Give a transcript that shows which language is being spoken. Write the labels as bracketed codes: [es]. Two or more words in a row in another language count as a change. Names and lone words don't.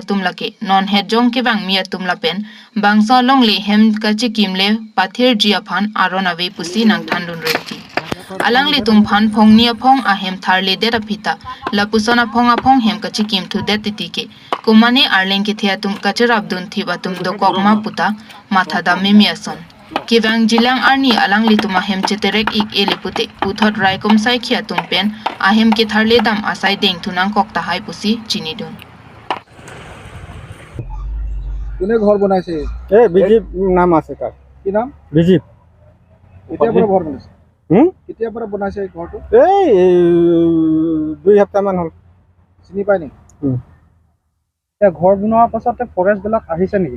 [mjw] tum lake non het jong ke bang mia tum lapen bangso long le hem kachi kimle pathir jia phan arona ve pusi nang thandun reti alang le tum phan phong nia phong a hem thar le de pita la pusona phong a phong hem kachi kim thu de ti ke kumane arleng ke thia tum kacharab dun thiba tum do kokma puta matha da me miason Kivang jilang arni alang lituma hem cheterek ik elipute puthot rai kom sai khia tumpen ahem ke tharle dam asai deng thunang kokta hai pusi chinidun [as] কোনে ঘর বনাইছে এ বিজিপ নাম আছে তার কি নাম বিজিপ কেতিয়া পৰা ঘর বনাইছে কেতিয়া পৰা বনাইছে এই ঘৰটো এই 2 সপ্তাহ মান হল চিনি পাই নি এ ঘৰ বনোৱাৰ পাছতে ফৰেষ্ট বিলাক আহিছে নেকি